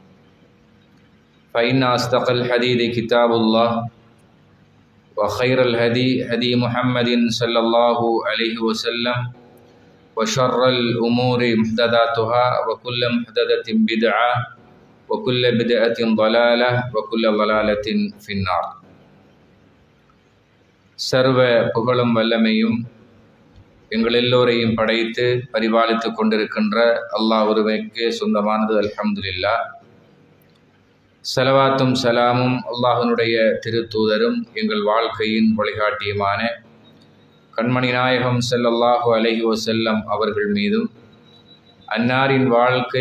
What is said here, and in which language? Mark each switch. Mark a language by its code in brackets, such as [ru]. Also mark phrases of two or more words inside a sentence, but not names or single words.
[ar] فإن أصدق الحديث كتاب الله وخير الهدي هدي محمد صلى الله عليه وسلم وشر الأمور محدثاتها وكل محدثة بدعة وكل بدعة ضلالة وكل ضلالة في النار. [ta] சர்வ புகழும் வல்லமையும் எங்கள் எல்லோரையும் படைத்து பரிபாலித்து கொண்டிருக்கின்ற அல்லாஹ் ஒருவனுக்கே சொந்தமானது. அல்ஹம்துலில்லாஹ். ஸலவாத்தும் சலாமும் அல்லாஹ்வினுடைய திருத்தூதரும் எங்கள் வாழ்க்கையின் வழிகாட்டியுமான கண்மணி நாயகம் [ar] صلى الله عليه وسلم [ta] அவர்கள் மீதும் அன்னாரின் வாழ்க்கை